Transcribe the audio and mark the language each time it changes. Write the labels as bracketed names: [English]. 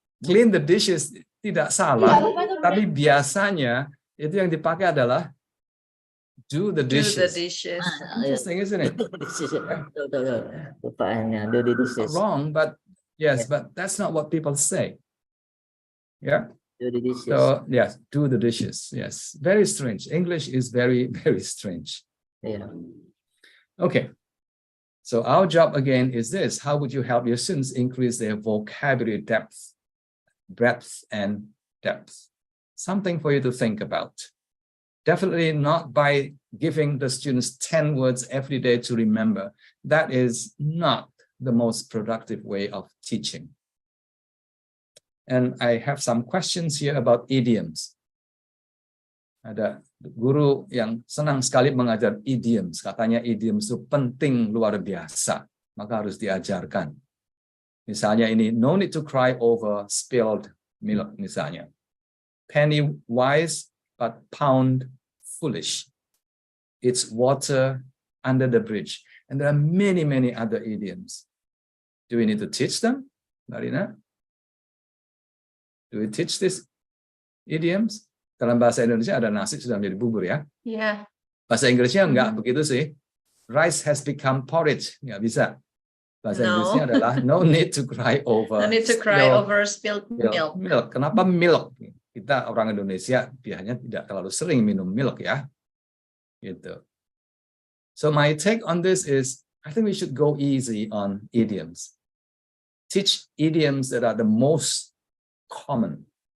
[Indonesian] Clean the dishes tidak salah, tapi biasanya itu yang dipakai adalah do the dishes. [English] Do the dishes. Interesting, isn't it? Do the dishes. Do the dishes. Wrong, but yes, but that's not what people say. Yeah. Do the dishes. So yes, do the dishes. Yes, very strange. English is very, very strange. Yeah. Okay. So our job again is this: how would you help your students increase their vocabulary depth, breadth, and depth? Something for you to think about. Definitely not by giving the students 10 words every day to remember. That is not the most productive way of teaching. And I have some questions here about idioms. [Indonesian] Ada guru yang senang sekali mengajar idioms. Katanya idioms itu penting luar biasa, maka harus diajarkan. Misalnya ini, no need to cry over spilled milk, misalnya. [English] Penny wise, but pound foolish. It's water under the bridge. And there are many, many other idioms. Do we need to teach them, Marina? Do we teach these idioms? [Indonesian] Dalam bahasa Indonesia ada nasi sudah menjadi bubur ya. [English] Yeah. [Indonesian] Bahasa Inggrisnya enggak begitu sih. [English] Rice has become porridge. [Indonesian] Enggak bisa. Bahasa Inggrisnya adalah no need to cry over. [English] No need to cry over spilled milk. [Indonesian] Kenapa milk? Kita orang Indonesia biasanya tidak terlalu sering minum milk ya. Gitu. [English] So my take on this is, I think we should go easy on idioms. Teach idioms that are the most common.